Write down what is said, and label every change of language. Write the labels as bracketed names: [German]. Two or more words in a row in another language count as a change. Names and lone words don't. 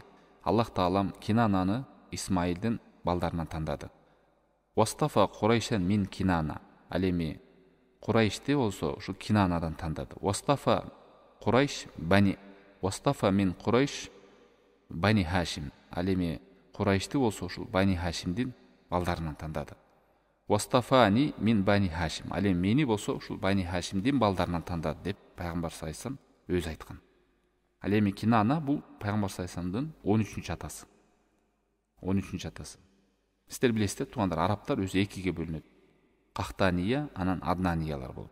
[Arabic] الله تعالى [Kyrgyz] Кинананы Исмаилдин балдарынан тандады. [Arabic] "واصطفى قريشا من كنانة." [Kyrgyz] Ал эми Курайшти болсо ушу Кинанадан тандады. [Arabic] "واصطفى قريش بني واصطفى من قريش بني هاشم. [Kyrgyz] Ал эми Курайшты болсо ушул Бани Хашимдин балдарынан тандады. [Arabic] واصطفاني من بني هاشم. [Kyrgyz] Ал эми мени болсо ушул Бани Хашимдин балдарынан тандады деп пайгамбар [Arabic] صلى الله عليه وسلم [Kyrgyz] өзү айткан. Ал эми Кинана бул пайгамбар [Arabic] صلى الله عليه وسلم [Kyrgyz] 13-чү атасы. 13-чү атасы. Сиздер билесиздер, туугандар, арабтар өзү экиге бөлүнөт. Кахтания, анан Аднаниялар болот.